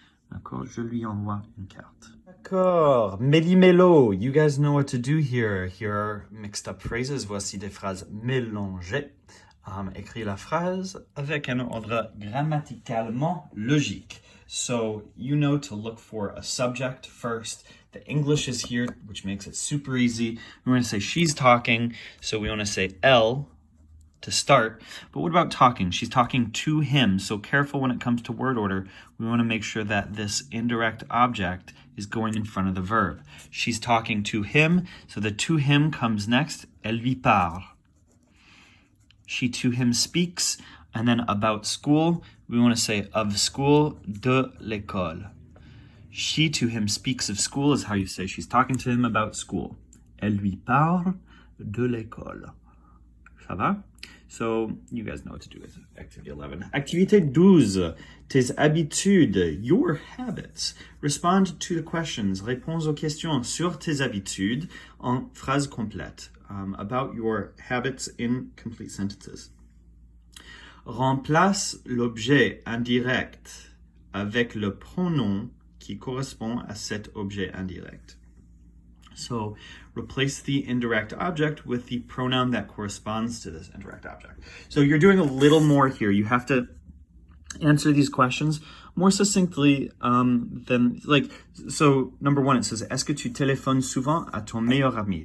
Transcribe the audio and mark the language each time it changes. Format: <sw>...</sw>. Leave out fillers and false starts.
<fr>D'accord, je lui envoie une carte. D'accord, méli-mélo.</fr> <en>You guys know what to do here. Here are mixed up phrases.</en> <fr>Voici des phrases mélangées. Écris la phrase avec un ordre grammaticalement logique.</fr> <en>So you know to look for a subject first. The English is here, which makes it super easy. We want to say she's talking, so we want to say elle to start. But what about talking? She's talking to him, so careful when it comes to word order. We want to make sure that this indirect object is going in front of the verb. She's talking to him, so the to him comes next.</en> <fr>Elle lui parle.</fr> <en>She to him speaks, and then about school, we want to say of school,</en> <fr>de l'école.</fr> <en>She to him speaks of school is how you say she's talking to him about school.</en> <fr>Elle lui parle de l'école. Ça va?</fr> <en>So you guys know what to do with activity 11. Activité 12.</en> <fr>Tes habitudes,</fr> <en>your habits. Respond to the questions.</en> <fr>Réponds aux questions sur tes habitudes en phrase complète.</fr> <en>About your habits in complete sentences.</en> <fr>Remplace l'objet indirect avec le pronom qui correspond à cet objet indirect.</fr> <en>So replace the indirect object with the pronoun that corresponds to this indirect object. So you're doing a little more here. You have to answer these questions more succinctly than, like, so number one, it says,</en> <fr>est-ce que tu téléphones souvent à ton meilleur ami?</fr>